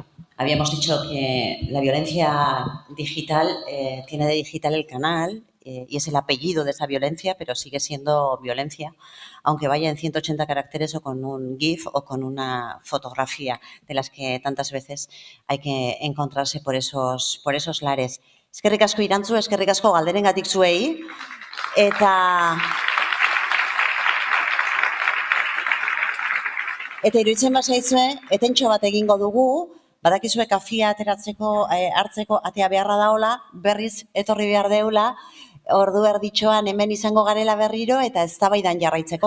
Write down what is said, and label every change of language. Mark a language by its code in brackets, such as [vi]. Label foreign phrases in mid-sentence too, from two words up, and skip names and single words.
[es] Habíamos dicho que la violencia digital tiene de digital el canal y es el apellido de esa violencia, pero sigue siendo violencia, aunque vaya en 180 caracteres o con un GIF o con una fotografía de las que tantas veces hay que encontrarse por esos lares. [eu] Eskerrik asko Irantzu, eskerrik asko galderengatik zuei, eta iruditzen bazaizue, etentxo bat egingo dugu, badakizue kafia hartzeko atea beharra daola, berriz etorri behar deula, ordu erditxoan hemen izango garela berriro eta eztabaidan jarraitzeko.